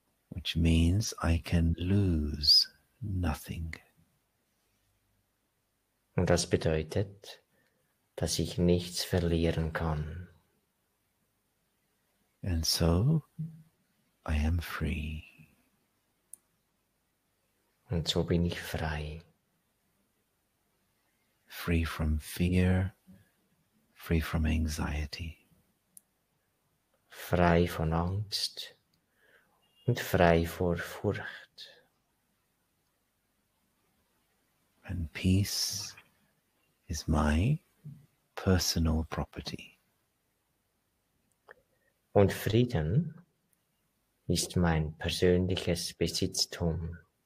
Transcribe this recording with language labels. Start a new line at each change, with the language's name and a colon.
English: Which means I can lose nothing.
German: Und das bedeutet, dass ich nichts verlieren kann.
English: And so I am free.
German: Und so bin ich frei.
English: Free from fear, free from anxiety.
German: Frei von Angst und frei vor Furcht.
English: And peace is my personal property.
German: Und Frieden ist mein persönliches Besitztum.